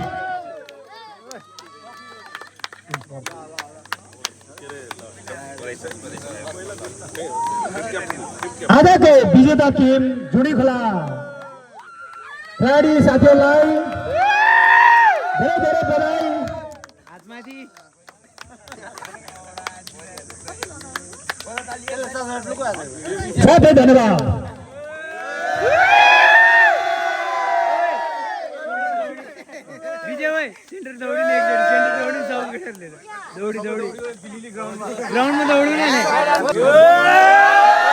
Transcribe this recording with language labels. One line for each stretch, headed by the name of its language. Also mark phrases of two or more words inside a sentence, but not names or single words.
Nepali: आजको विजेता टिम जुडी खोला खेलाडी साथीहरूलाई धेरै धेरै बधाई। साथै धन्यवाद।
Hindi: सेंटर दौड़ी नहीं सेंटर दौड़ी सब दौड़ी दौड़ी ग्राउंड में दौड़ी नहीं